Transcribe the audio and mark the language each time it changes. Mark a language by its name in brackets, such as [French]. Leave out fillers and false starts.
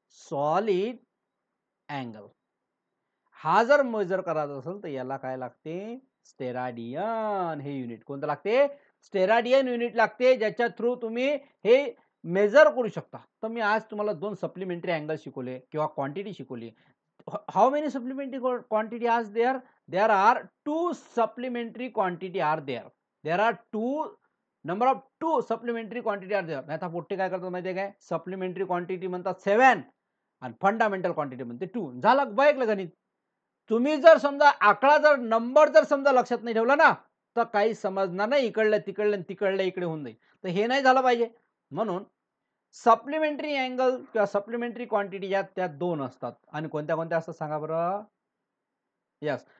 [Marathi] Solid angle. हा जर major करायचा असेल तर याला काय लागते? स्टेराडियन हे युनिट. कोणतं लागते? स्टेराडियन युनिट लागते ज्याच्या थ्रू तुम्ही हे मेजर करू शकता. तर मी आज तुम्हाला 2 सप्लिमेंटरी अँगल शिकवले किंवा क्वांटिटी शिकवली. [English] How many supplementary quantity are there? There are 2 supplementary quantity are there. There are 2 number of 2 supplementary quantity are there. [Marathi] नाहीतर पोट्टे काय करतात माहिती आहे काय? सप्लिमेंटरी क्वांटिटी म्हणतात 7 आणि फंडामेंटल क्वांटिटी म्हणते 2. झालं बघितलं गणित. तुम्ही जर समजा आकडा जर नंबर जर समजा लक्षात नाही ठेवला ना, तर काही समजणार नाही. इकडलं तिकडलं तिकडलं इकडे होऊन जाईल. तर हे नाही झालं पाहिजे. म्हणून सप्लिमेंटरी अँगल किंवा सप्लिमेंटरी क्वांटिटी यात त्या 2 असतात आणि कोणत्या-कोणत्या असतात सांगा बरं? येस.